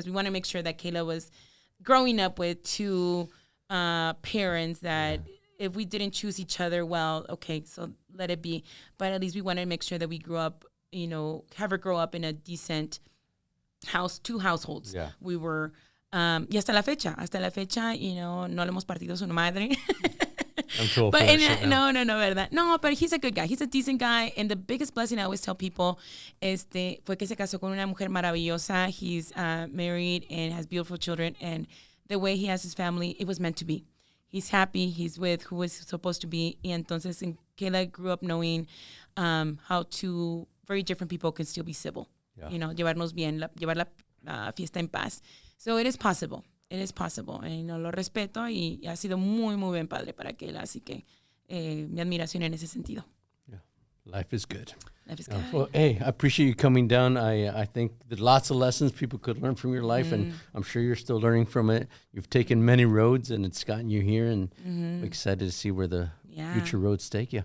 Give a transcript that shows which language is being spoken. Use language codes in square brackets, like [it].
[en] Because we want to make sure that Kayla was growing up with two parents that if we didn't choose each other, well, okay, so let it be. But at least we wanted to make sure that we grew up, have her grow up in a decent house, two households. Yeah. We were, [es] y hasta la fecha, no le hemos partido su madre. [en] I'm too but no, [es] verdad. [en] No, but he's a good guy. He's a decent guy. And the biggest blessing I always tell people [es] fue que se casó con una mujer maravillosa. [en] He's married and has beautiful children. And the way he has his family, it was meant to be. He's happy. He's with who is supposed to be. [es] Y entonces, [en] Kayla grew up knowing how two very different people can still be civil. Yeah. [es] Llevarnos bien, llevar la fiesta en paz. [en] So it is possible. It is possible. [es] Lo respeto y ha sido muy, muy buen padre para Kayla. Así que mi admiración en ese sentido. [en] Yeah. Life is good. Life is good. Well, hey, I appreciate you coming down. I think there's lots of lessons people could learn from your life, and I'm sure you're still learning from it. You've taken many roads, and it's gotten you here, and I'm excited to see where the future roads take you.